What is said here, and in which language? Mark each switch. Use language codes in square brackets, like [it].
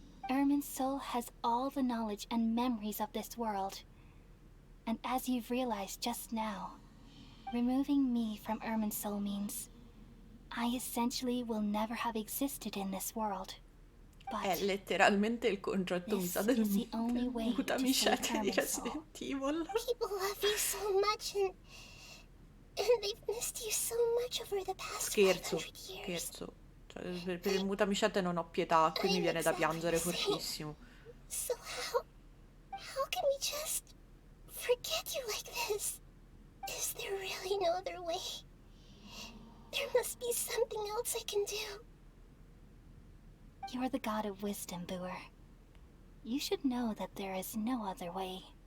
[en] Irminsul has all the knowledge and memories of this world. And as you've realized just now, removing me from Irminsul means I essentially will never have existed in this world. [it] È letteralmente il concetto, mi sa, del mutamiscette di Resident Evil. [en] People love you so much and they've missed you so much over the past 500 years. [it] Scherzo. Cioè, per il mutamiscette non ho pietà, qui mi viene da piangere fortissimo. [en] So how can we just forget you like this? Is there really no other way? There must be something else I can do. You're the god of wisdom, Booer. You should know that there is no other way.